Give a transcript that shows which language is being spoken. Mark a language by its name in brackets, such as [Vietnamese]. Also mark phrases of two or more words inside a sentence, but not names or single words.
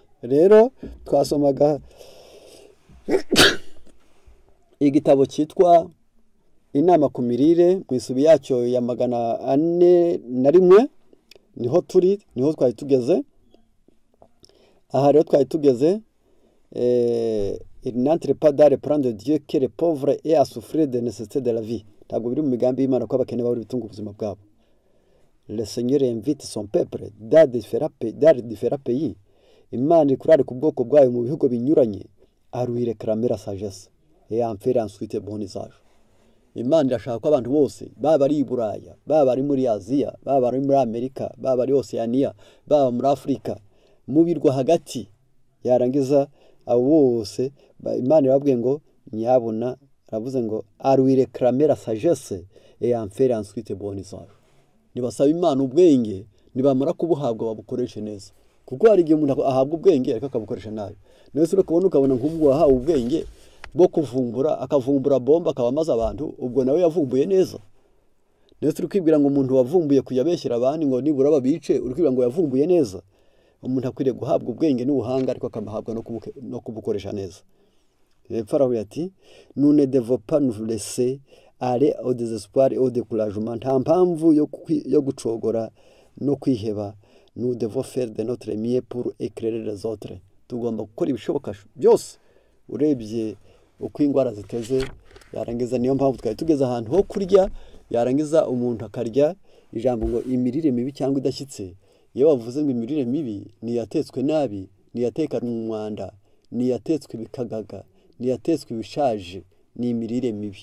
[Kinyarwanda] Rero twasomaga igitabo cyitwa Inama ku mirire mu isubi yacyo ya 401. Niho twari tugeze. Aha rero twari tugeze [French] il n'entre pas dans le plan de Dieu que les pauvres aient à souffrir des nécessités de la vie. [Kinyarwanda] Ntabwo biri mu migambi y'Imana ko abakene bari bitunga ubuzima bwabo. [French] Le Seigneur invite son peuple dans différents pays. [Kinyarwanda] Imana ikurare ku bwoko bwayo mu bihugu binyuranye, [French] à lui réclamer la sagesse et à en faire ensuite bon usage. [Kinyarwanda] Imana irashaka ko abantu bose, baba ari i Buraya, baba ari muri Aziya, baba ari muri Amerika, baba ari Oceania, baba muri Afrika, mu birwa hagati, yarangiza abo bose Imana irababwiye ngo nyabona, aravuze ngo [French] à lui réclamer la sagesse et à en faire ensuite bon usage. [Kinyarwanda] Nibasaba Imana ubwenge, nibamara kubuhabwa babukoreshe neza, kuko hari igihe umuntu ahabwa ubwenge ariko akabukoresha nabi. Nese ukabona nk'ubwo wahawe ubwenge bwo kuvumbura, akavumbura bomba akaba amaze abantu, ubwo nawe yavumbuye neza. Nese urikibwira ngo umuntu wavumbuye kuyabeshyira abandi ngo nibura babice, urikibwira ngo yavumbuye neza. Umuntu akwiriye guhabwa ubwenge n'ubuhanga, ariko akamuhabwa no kubukoresha neza. [French] Farawo ati nous ne devons pas nous laisser aller au désespoir et au découragement. [Kinyarwanda] Nta mpamvu yo gucogora no kwiheba. [French] Nous devons faire de notre mieux pour éclairer les autres. [Kinyarwanda] Tugomba gukora ibishoboka byose. Urebye uko indwara ziteze, yarangiza niyo mpamvu twari tugeze ahantu ho kurya, yarangiza umuntu akarya ijambo ngo imirire mibi cyangwa idashyitse. Iyo bavuze ngo imirire mibi, niyatetswe nabi, niyatekana umwanda, niyatetswe bikagaga, niyatetswe ibishaje, ni imirire mibi.